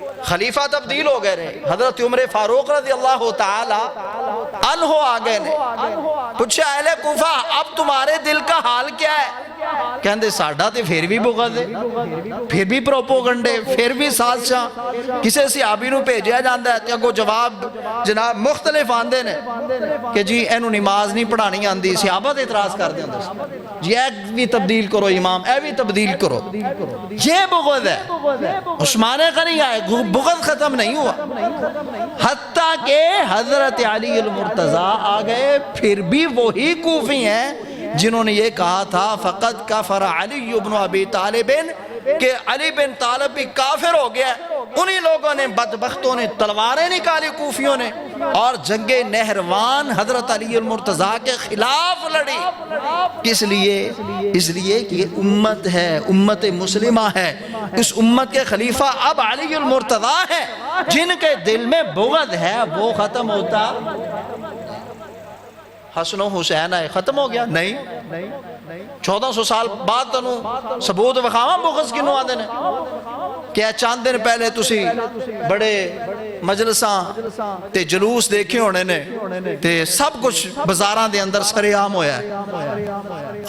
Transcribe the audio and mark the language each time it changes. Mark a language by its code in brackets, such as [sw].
[pa] خلیفہ تبدیل ہو گئے رہے، حضرت عمر فاروق رضی اللہ تعالی عنہ آ گئے نے. [ur] پوچھا اہل کوفہ اب تمہارے دل کا حال کیا ہے؟ [pa] کہندے ساڈا تے پھر بھی بغض ہے، پھر بھی پروپوگنڈے، پھر بھی سازشاں. کسے صحابی نو بھیجیا جاندا ہے تے اگوں جواب جناب مختلف آندے نے کہ جی اینو نماز نہیں پڑھانی آندی. صحابہ تے اعتراض کر دے ہوندے جی اے بھی تبدیل کرو امام، اے بھی تبدیل کرو. [ur] یہ بغض ہے. عثمان غنی آئے بغض ختم نہیں ہوا، حتیٰ کہ حضرت علی المرتضیٰ آ گئے. پھر بھی وہی کوفی ہیں جنہوں نے یہ کہا تھا فقط کفر علی بن ابی طالب، کہ علی بن طالب بھی کافر ہو گیا. انہی لوگوں نے بدبختوں نے تلواریں نکالی کوفیوں نے اور جنگ نہروان حضرت علی المرتضیٰ کے خلاف لڑی. کس لیے؟ اس لیے کہ یہ امت ہے، امت مسلمہ ہے. اس امت کے خلیفہ اب علی المرتضیٰ ہیں. جن کے دل میں بغض ہے وہ ختم ہوتا. حسن و حسین آئے ختم ہو گیا؟ نہیں. [pa] 1400 سال بعد تنوں ثبوت وخاواں بغض کنوں آندے نے. کیا چاند دن پہلے تسی بڑے مجلساں تے جلوس دیکھے ہونے نے تے سب کچھ بازاراں دے اندر سرے عام ہویا ہے.